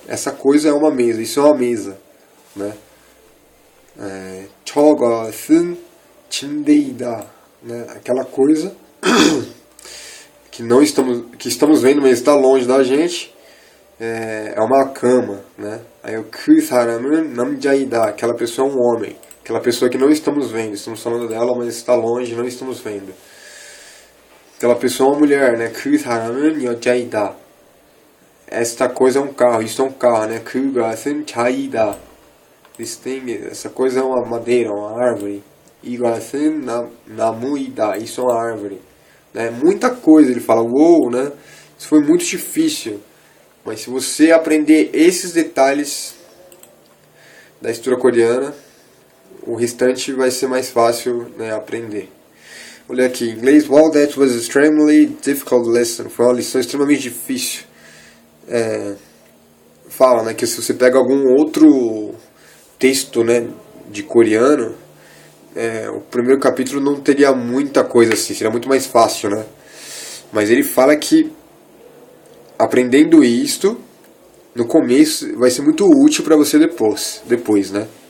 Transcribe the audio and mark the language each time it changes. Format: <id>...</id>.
<pt>Essa coisa é uma mesa, isso é uma mesa. Né?</pt> <ko>저것은 침대이다. Né?</ko> <pt>Aquela coisa que estamos vendo, mas está longe da gente. É uma cama, né? Aí o</pt> <ko>그 사람은 남자이다.</ko> <pt>Aquela pessoa é um homem. Aquela pessoa que não estamos vendo. Estamos falando dela, mas está longe, não estamos vendo. Aquela pessoa é uma mulher, né?</pt> <ko>그 사람은 여자이다.</ko> <pt>Esta coisa é um carro. Isso é um carro, né?</pt> <ko>그것은 차이다.</ko> <pt>Essa coisa é uma madeira, uma árvore.</pt> <ko>이것은 나무이다.</ko> <pt>Isso é uma árvore. Né? Muita coisa. Ele fala, uou, né? Isso foi muito difícil. Mas se você aprender esses detalhes da história coreana, o restante vai ser mais fácil, né, aprender. Olha aqui, em inglês.</pt> <en>Wow, that was extremely difficult lesson.</en> <pt>Foi uma lição extremamente difícil. Fala, né, que se você pega algum outro texto, né, de coreano, o primeiro capítulo não teria muita coisa assim, seria muito mais fácil, né? Mas ele fala que aprendendo isto no começo vai ser muito útil para você depois, né?</pt>